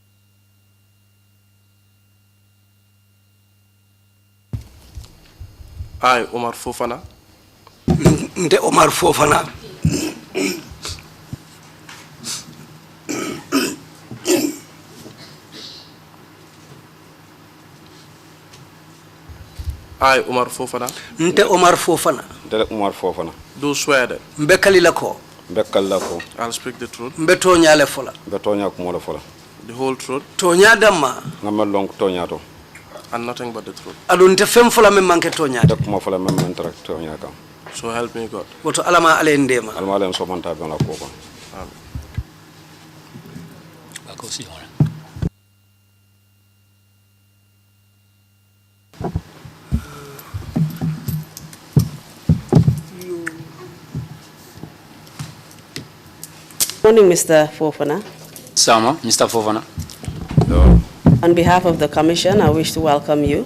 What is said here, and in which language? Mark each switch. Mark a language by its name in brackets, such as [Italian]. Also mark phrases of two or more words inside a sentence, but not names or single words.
[English] I, Omar Fofana. [Mandingo] Nde Omar Fofana. [English] I, Omar Fofana. [Mandingo] Nte Omar Fofana. Nte Omar Fofana. [English] Do swear that. [Mandingo] Mbekali lako. [English] I'll speak the truth. [Mandingo] Mbetonya le fola. [English] The whole truth. [Mandingo] Tonya dama. Ngamalong tonya to. [English] And nothing but the truth. [Mandingo] Adunte fem fola me manke tonya. Dekuma fola me interact tonya kam. [English] So help me God. [Mandingo] Woto alama ale ndema. Alama ale somanta be na koko. [English] Amen. [Mandingo] Akosi ona. [English] Good morning, Mr. Fofana. [Mandingo] Sama, Mr. Fofana. [English] On behalf of the Commission, I wish to welcome you.